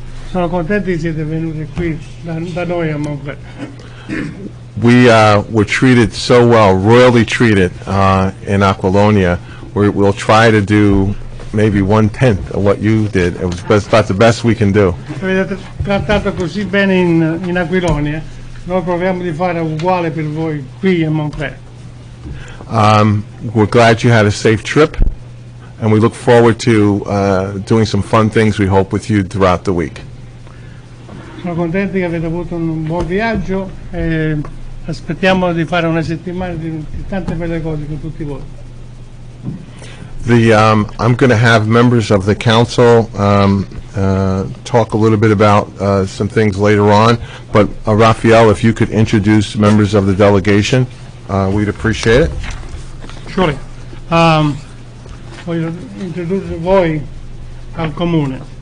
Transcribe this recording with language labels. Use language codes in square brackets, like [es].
[it] Sono contenti che siete venuti qui da noi a Montclair. [en] We were treated so well, royally treated in Aquilonia. We'll try to do maybe 1/10 of what you did. It was about the best we can do. [it] Avete trattato così bene in Aquilonia, noi proviamo di fare uguale per voi qui a Montclair. [en] We're glad you had a safe trip, and we look forward to doing some fun things, we hope, with you throughout the week. [it] Sono contenti che avete avuto un buon viaggio e aspettiamo di fare una settimana di tante belle cose con tutti voi. [en] I'm going to have members of the council talk a little bit about some things later on, but Raffaele, if you could introduce members of the delegation, we'd appreciate it. Surely. [it] Voglio introdurre voi al comune.